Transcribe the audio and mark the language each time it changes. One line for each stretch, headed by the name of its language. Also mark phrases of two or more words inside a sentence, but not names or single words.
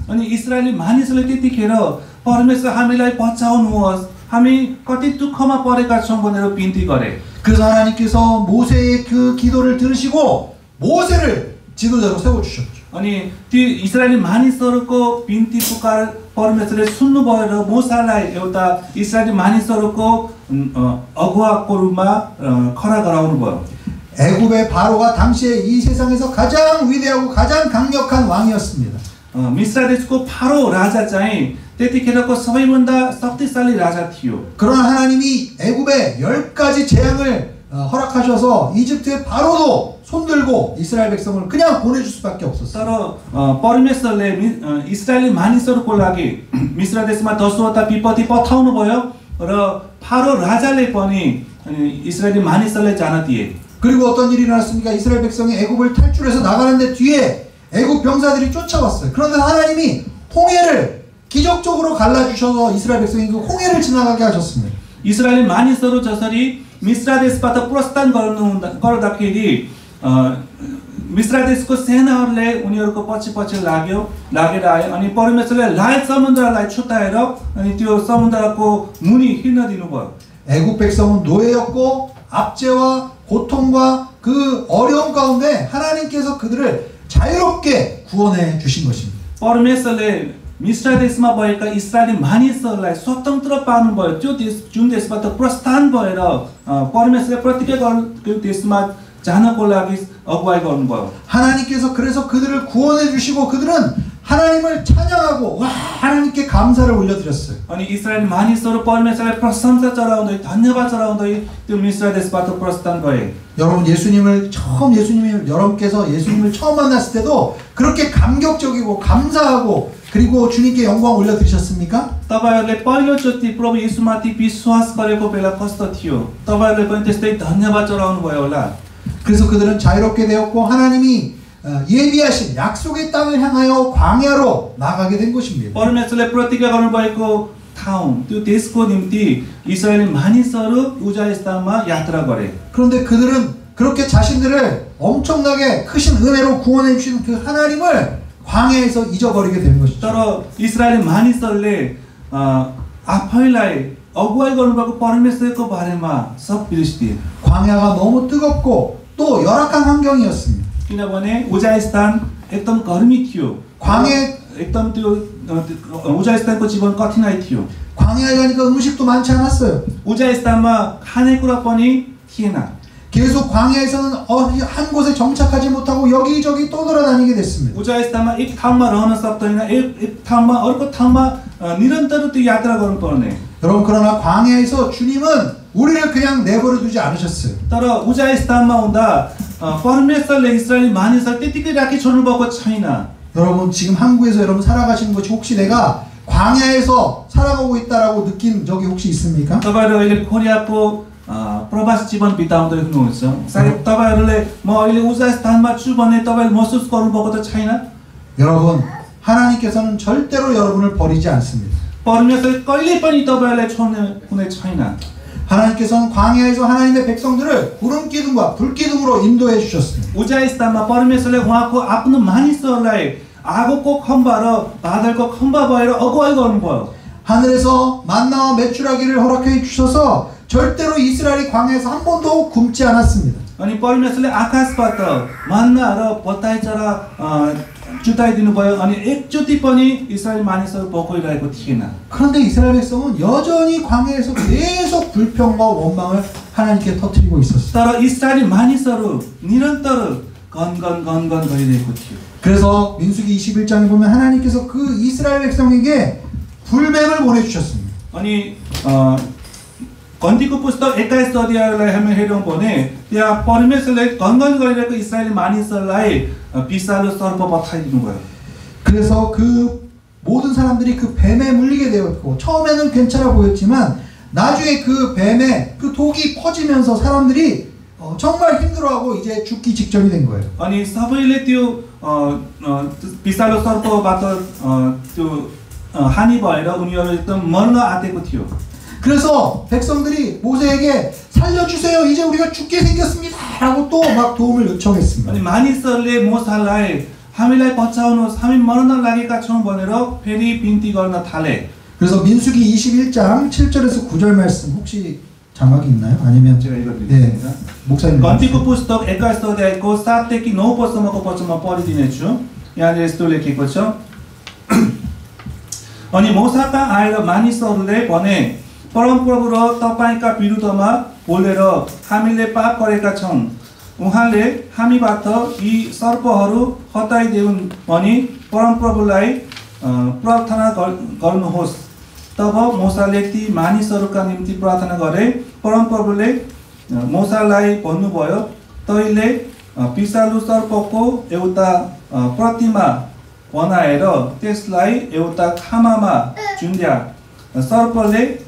Nepali: अनि इस्राएली मानिसहरूले त्यतिखेर परमेश्वर हामीलाई बचाउनुहोस् हामी कति दुःखमा परेका छौँ भनेर बिन्ती गरे।
Korean: 그래서 하나님께서 모세의 그 기도를 들으시고 모세를 지도자로 세워주셨죠.
Nepali: अनि ती इस्राएली मानिसहरूको बिन्ती पुकार परमेश्वरले सुन्नुभयो र मोसालाई एउटा इस्राएली मानिसहरूको अगुवाको रूपमा खडा गराउनु भयो।
Korean: 애굽의 바로가 당시에 이 세상에서 가장 위대하고 가장 강력한 왕이었습니다.
Nepali: मिस्र देशको फारो राजा चाहिँ त्यतिखेरको सबैभन्दा शक्तिशाली राजा थियो।
Korean: 그러나 하나님이 애굽에 10가지 재앙을 허락하셔서 이집트의 바로도 손들고 이스라엘 백성을 그냥 보내줄 수밖에 없었어요.
Nepali: तर परमेश्वरले इस्राएली मानिसहरूको लागि मिस्र देशमा 10वटा विपत्ति पठाउनु भयो र फारो राजाले पनि इस्राएली मानिसहरूलाई जान दिए।
Korean: 그리고 어떤 일이 일어났습니까? 이스라엘 백성이 애굽을 탈출해서 나가는데 뒤에 애굽 병사들이 쫓아왔어요. 그런데 하나님이 홍해를 기적적으로 갈라주셔서 이스라엘 백성이 그 홍해를 지나가게 하셨습니다.
Nepali: इस्राएली मानिसहरू जसरी मिस्र देशबाट प्रस्थान गर्दाखेरि मिस्र देशको सेनाहरूले उनीहरूको पछि पछि लागेर आए अनि परमेश्वरले लाल समुद्रलाई छुट्याएर अनि त्यो समुद्रको मुनि हिँड्न दिनुभयो।
Korean: 애굽 백성은 노예였고 압제와 고통과 그 어려움 가운데 하나님께서 그들을 자유롭게 구원해 주신 것입니다.
Nepali: परमेश्वरले मिस्र देशमा भएका इस्राएली मानिसहरूलाई स्वतन्त्र पार्नुभयो। त्यो देश जुन देशबाट प्रस्थान भएर परमेश्वरले प्रतिज्ञा गरेको देशमा जानको लागि अगुवाई गर्नुभयो।
Korean: 하나님께서 그래서 그들을 구원해 주시고 그들은 하나님을 찬양하고 와 하나님께 감사를 올려드렸어요.
Nepali: अनि इस्राएली मानिसहरू परमेश्वरलाई प्रशंसा चढाउँदै धन्यवाद चढाउँदै त्यो मिस्र देशबाट प्रस्थान गए।
Korean: 여러분 여러분께서 예수님을 처음 만났을 때도 그렇게 감격적이고 감사하고 그리고 주님께 영광 올려드리셨습니까?
Nepali: तपाईहरुले पहिलोचोटि प्रभु येशूमाथि विश्वास गरेको बेला कस्तो थियो? तपाईहरुले पनि त्यस्तै धन्यवाद चढाउनु भयो होला।
Korean: 그래서 그들은 자유롭게 되었고 하나님이 예비하신 약속의 땅을 향하여 광야로 나가게 된 것입니다.
Nepali: परमेश्वरले प्रतिज्ञा गर्नुभएको ठाउँ त्यो देशको निम्ति इस्राएली मानिसहरू उजा स्थानमा यात्रा गरे।
Korean: 그런데 그들은 그렇게 자신들을 엄청나게 크신 은혜로 구원해 주신 그 하나님을 광야에서 잊어버리게 된 것이죠.
Nepali: तर इस्राएली मानिसहरूले आफैलाई अगुवाई गर्नुभएको परमेश्वरको बारेमा सब बिर्सिदिए
Korean: 광야가 너무 뜨겁고 또 열악한 환경이었습니다.
Nepali: किनभने उजाइ स्थान एकदम गर्मी थियो
Korean: 광야
Nepali: एकदम त्यो उजाइ स्थानको जीवन कठिनाइ थियो
Korean: 광야에 가니까 음식도 많지 않았어요.
Nepali: उजाइ स्थानमा खानेकुरा पनि थिएन
Korean: 계속 광야에서는 한 곳에 정착하지 못하고 여기저기 떠돌아다니게 됐습니다.
Nepali: उजाइ स्थानमा एक ठाउँमा रहन सक्दैन एक ठाउँमा अर्को ठाउँमा निरन्तर त्यो यात्रा गर्नुपर्ने
Korean: 여러분 그러나 광야에서 주님은 우리를 그냥 내버려 두지 않으셨어요.
Nepali: तर उजाइ स्थानमा हुँदा परमेश्वरले इस्राएली मानिसहरू त्यतिकै राखी छोड्नु भएको छैन
Korean: 여러분 지금 한국에서 여러분 살아가시는 것이 혹시 내가 광야에서 살아가고 있다라고 느낀 적이 혹시 있습니까?
Nepali: तपाईहरु अहिले कोरियाको प्रवास जीवन बिताउँदै हुनुहुन्छ सायद तपाईहरुले म अहिले उजाइ स्थानमा छु भन्ने तपाईले महसुस गर्नुभएको त छैन
Korean: 여러분 하나님께서는 절대로 여러분을 버리지 않습니다.
Nepali: परमेश्वरले कहिले पनि तपाईहरुलाई छोड्ने हुने छैन
Korean: 하나님께서는 광야에서 하나님의 백성들을 구름 기둥과 불 기둥으로 인도해 주셨습니다.
Nepali: उजाइ स्थानमा परमेश्वरले उहाँको आफ्नो मानिसहरूलाई आगोको खम्बा र बादलको खम्बा भएर अगुवाई गर्नुभयो
Korean: 하늘에서 만나와 메추라기를 허락해 주셔서 절대로 이스라엘이 광야에서 한 번도 굶지 않았습니다.
Nepali: अनि परमेश्वरले आकाशबाट मन्ना र बताइ चरा जुटाइदिनु भयो अनि एकचोटि पनि इस्राएली मानिसहरू भोकाइरहेको थिएन
Korean: 그런데 이스라엘 백성은 여전히 광야에서 계속 불평과 원망을 하나님께 터뜨리고 있었어요.
Nepali: तर इस्राएली मानिसहरू निरन्तर गनगन गरिरहेको थियो
Korean: 그래서 민수기 21장에 보면 하나님께서 그 이스라엘 백성에게 불뱀을 보내주셨습니다.
Nepali: अनि गन्तीको पुस्तक 21 अध्यायलाई हामी हेरौँ भने त्यहाँ परमेश्वरले गनगन गरिरहेको इस्राएली मानिसहरूलाई विषालु सर्प पठाइदिनु भयो
Korean: 그래서 그 모든 사람들이 그 뱀에 물리게 되었고 처음에는 괜찮아 보였지만 나중에 그 뱀에 그 독이 퍼지면서 사람들이 정말 힘들어하고 이제 죽기 직전이 된 거예요.
Nepali: अनि सबैले त्यो विषालु सर्पबाट त्यो हानि भएर उनीहरू एकदम मर्न आँटेको थियो
Korean: 그래서 백성들이 모세에게 살려주세요. 이제 우리가 죽게 생겼습니다. 라고 또 막 도움을 요청했습니다. अनि मानिसहरूले मोसालाई हामीलाई बचाउनुहोस् हामी मर्न लागेका छौँ भनेर फेरि बिन्ती गर्न थाले 그래서 민수기 21장 7절에서 9절 말씀 혹시 자막이 있나요? 아니면 제가 읽어드리겠습니다. 목사님
Nepali: गन्तीको पुस्तक 21 अध्यायको 7 देखि 9 पदसम्मको वचनमा पढिदिनेछु यहाँनिर यस्तो लेखेको छ अनि मोसाका आएर मानिसहरूले भने परमप्रभु र तपाईका विरुद्धमा बोलेर हामीले पाप गरेका छौं उहाँले हामीबाट यी सर्पहरू हटाइदेऊन् भनी परमप्रभुलाई प्रार्थना गर्नुहोस् तब मोसाले ती मानिसहरूका निम्ति प्रार्थना गरे परमप्रभुले मोसालाई भन्नुभयो तैले विषालु सर्पको एउटा प्रतिमा बनाएर त्यसलाई एउटा खामामा चुन्ड्या सर्पले